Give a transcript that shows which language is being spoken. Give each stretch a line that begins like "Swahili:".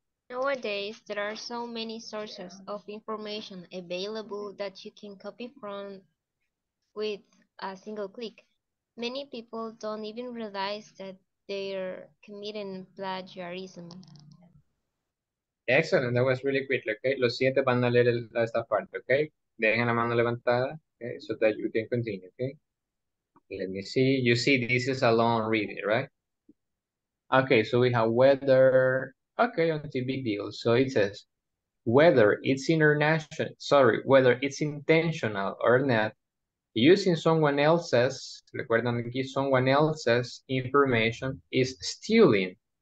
English: Nowadays, there are so many sources of information available that you can copy from with a single click. Many people don't even realize that they're committing plagiarism. Excellent, that was really quick.
Spanish: Okay, los siete van a leer esta parte. Okay, dejen la mano levantada.
English: Okay, so that you can continue. Okay, let me see. You see, this is a long reading, right? Okay, so we have whether. Okay, until big deal. So it says whether it's whether it's intentional or not, using someone else's,
Spanish: recuerdan aquí,
English: someone else's information is stealing.